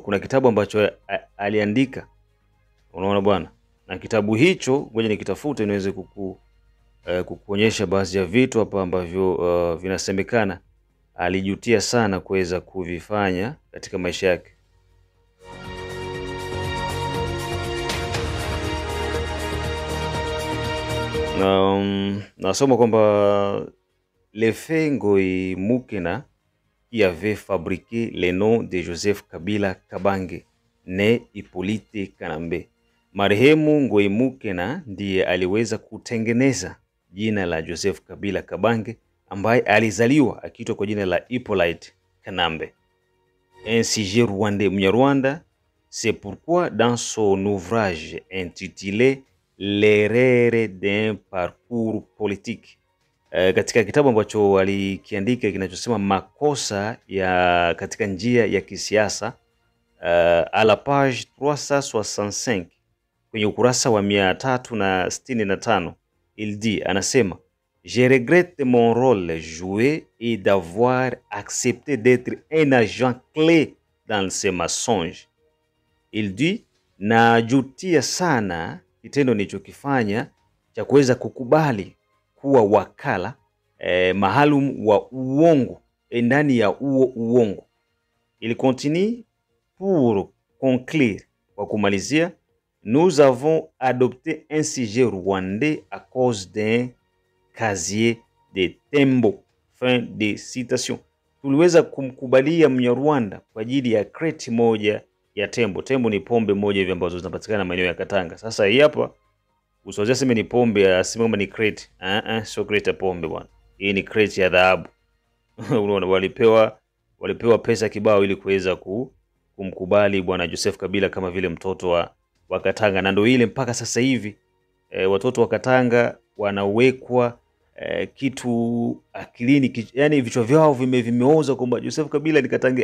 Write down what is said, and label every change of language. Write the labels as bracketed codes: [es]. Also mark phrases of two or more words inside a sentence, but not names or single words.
[sw] Kuna kitabu ambacho aliandika, unaona bwana, na kitabu hicho ngoja nikitafute niweze kukuonyesha baadhi ya vitu hapa ambavyo vinasemekana alijutia sana kuweza kuvifanya katika maisha yake. Nasoma kwamba [fr] Lefe Ngoi Mukena qui avait fabriqué le nom de Joseph Kabila Kabange ne Hippolyte Kanambe. [sw] Marehemu Ngoi Mukena ndiye aliweza kutengeneza jina la Joseph Kabila Kabange ambaye alizaliwa akiitwa kwa jina la Hippolyte Kanambe. [fr] Un sujet rwandais Mnyarwanda. C'est pourquoi dans son ouvrage intitulé L'erreur d'un parcours politique, [sw] katika kitabu ambacho alikiandika kinachosema makosa ya katika njia ya kisiasa, [fr] à la page 365 [sw] kwenye ukurasa wa 365, [fr] il dit, anasema, je regrette mon rôle joué et d'avoir accepté d'être un agent clé dans ces mensonges. Il dit, [sw] najutia sana kitendo nilichokifanya cha kuweza kukubali kuwa wakala maalum wa uongo ndani ya uongo. [fr] Il continue pour conclure, [sw] kwa kumalizia, [fr] nous avons adopté un sujet rwandais à cause d'un casier de tembo. Fin de citation. [sw] Tuliweza kumkubalia Mnyarwanda kwa ajili ya crate moja ya tembo. Tembo ni pombe moja hivi ambazo zinapatikana maeneo ya Katanga. Sasa hii hapa usiweze sema ni pombe, aseme kama ni crate. Sio crate ya pombe bwana. Hii ni crate ya dhahabu. Unaona, walipewa pesa kibao ili kuweza kumkubali bwana Joseph Kabila kama vile mtoto wa Katanga, na ndio ile mpaka sasa hivi watoto wa Katanga wanawekwa kitu akilini, yani vichwa vyao vimeoza kwamba Joseph Kabila ni Katange.